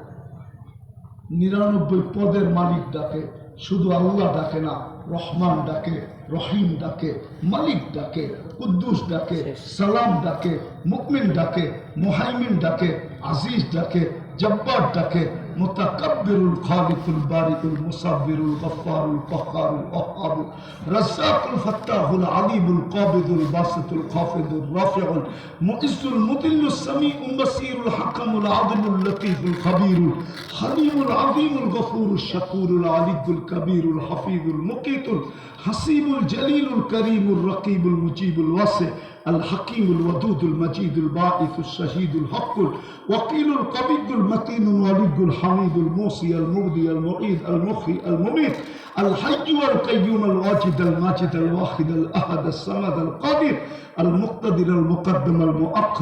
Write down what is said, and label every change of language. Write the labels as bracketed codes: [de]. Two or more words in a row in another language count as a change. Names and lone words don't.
[bn] 99 পদের মালিক ডাকে, শুধু আল্লাহ ডাকে না। রহমান ডাকে, রহিম ডাকে, মালিক ডাকে, কুদ্দুস ডাকে, সালাম ডাকে, মুকমিন ডাকে, মুহাইমিন ডাকে, আজিজ ডাকে, জব্বার ডাকে, মুতাকাব্বিরুল খালিকুল বারিকুল মুসাব্বিরুল গফফারুল কাহ্হারুল ওয়াহ্হাবুল রাজ্জাকুল ফাত্তাহুল আলিমুল কাবিদুল বাসিতুল খাফিদুর রাফিউল মুইজ্জুল মুদিল্লুস সামিউল বাসীরুল হাকামুল আদিলুল লতীফুল খাবীরুল হালিমুল আযীমুল গফুরুশ শাকুরুল আলিয়ুল কবীরুল হাফিজুল মুকীতুল হাসিবুল জলিলুল করিমুর রকিবুল [ar] মুজিবুল ওয়াসি الحكيم الودود المجيد الباعث الشهيد الحق الوكيل القوي المتين الولي الحميد الموصي المبدي المعيد المحيي المميت الحي والقيوم الواجد الماجد الواحد الاحد الصمد القادر المقتدر المقدم المؤخر